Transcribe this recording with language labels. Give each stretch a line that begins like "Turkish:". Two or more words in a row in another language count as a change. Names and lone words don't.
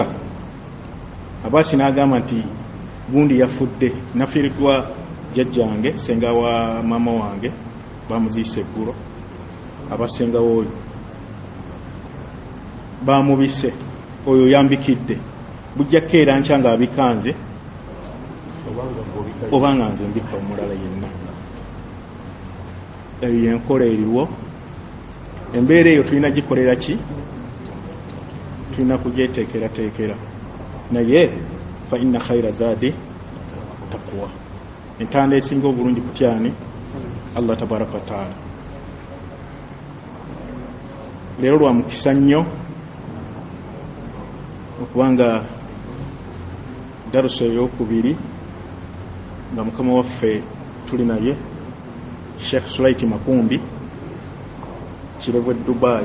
Ganda: Abass n'agamba nti gundi yafudde nafiiriddwa jjajjange senga wa maama wange bamuziise eggulo abasengawo oyo bamubise oyo yambikidde bujjako era nkya nga abikanze obanga nze mbika omulala yenna. Eyo yenkola eriwo. Embeera eyo tulina gikolera ki? Tulina kugyeteekerateekera naye
Arabic: فإن خير الزاد التقوى.
Ganda: Entanda esinga obulungi kutyani? Allah
Arabic: تبارك وتعالى.
Ganda: Leero lwa mukisa nnyo okubanga daruso ey'okubiri nga mukama waffe tuli naye Sheikh Sulaiti Makumbi Kirevu Dubai.